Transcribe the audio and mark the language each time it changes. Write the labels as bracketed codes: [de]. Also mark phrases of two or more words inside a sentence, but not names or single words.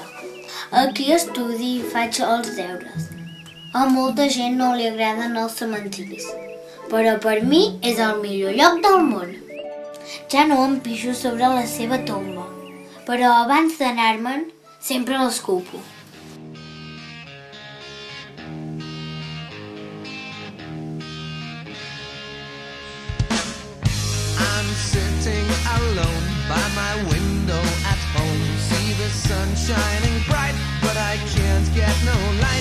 [ca] Aquí estudi i faig els deures. A molta gent no li agraden els cementiris, però per mi és el millor lloc del món. Ja no em pixo sobre la seva tomba, però abans d'anar-me'n sempre l'escupo. [en] I'm sitting alone by my window at home. See the sun shining bright, but I can't get no light.